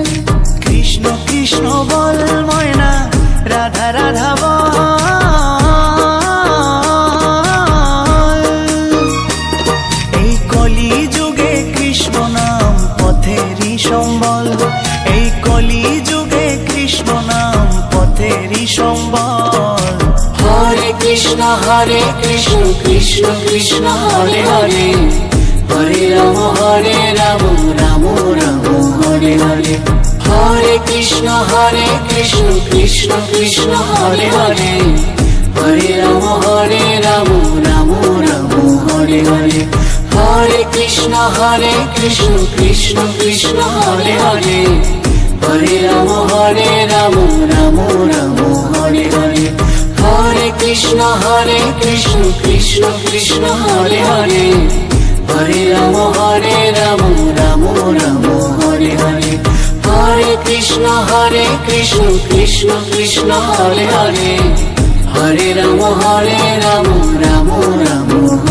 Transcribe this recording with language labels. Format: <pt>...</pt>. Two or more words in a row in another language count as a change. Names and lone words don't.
<bn>কৃষ্ণ কৃষ্ণ বল ময়না রাধা রাধা বল। এই কলি যুগে কৃষ্ণ নাম পথেরই সম্বল। এই কলি যুগে কৃষ্ণ নাম পথেরই সম্বল।</bn> <sa>हरे कृष्ण कृष्ण कृष्ण हरे हरे। हरे राम राम राम हरे হরে হরে হরে কৃষ্ণ কৃষ্ণ কৃষ্ণ হরে হরে হরে রাম রাম রাম হরে হরে হরে কৃষ্ণ কৃষ্ণ কৃষ্ণ হরে হরে হরে রাম রাম রাম হরে হরে হরে কৃষ্ণ কৃষ্ণ কৃষ্ণ হরে হরে হরে রাম রাম রাম হরে হরে হরে কৃষ্ণ কৃষ্ণ কৃষ্ণ হরে হরে হরে রাম রাম রাম</sa>